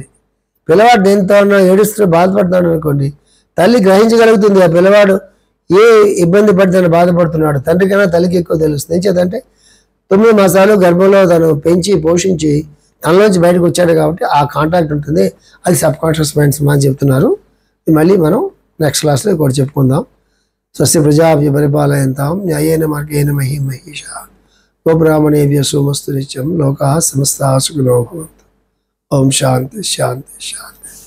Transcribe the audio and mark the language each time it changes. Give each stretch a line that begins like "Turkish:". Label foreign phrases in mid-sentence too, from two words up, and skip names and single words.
Telugu: పిల్లవాడు దేంతో ఏడుస్తూ బాధపడుతున్నాడు అనుకోండి, తల్లి గ్రహించగలుగుతుంది ఆ పిల్లవాడు ఏ ఇబ్బంది పడి తను బాధపడుతున్నాడు. తండ్రి కన్నా తల్లికి ఎక్కువ తెలుస్తుంది. ఏం చేద్దంటే 9 మాసాలు గర్భంలో తను పెంచి పోషించి తనలోంచి బయటకు వచ్చాడు కాబట్టి ఆ కాంటాక్ట్ ఉంటుంది. అది
English: subconscious minds
Telugu: అని చెప్తున్నారు. మళ్ళీ మనం
English: next classలో
Telugu: కూడా చెప్పుకుందాం.
Sanskrit: స్వస్తి ప్రజాభ్య పరిపాలయంతాం న్యాయేన మార్గేణ మహీమహీష గోబ్రాహ్మణేభ్య సోమస్తు నిత్యం లోకాః సమస్తాః సుఖినో భవంతు. ఓం శాంతి శాంతి శాంతి.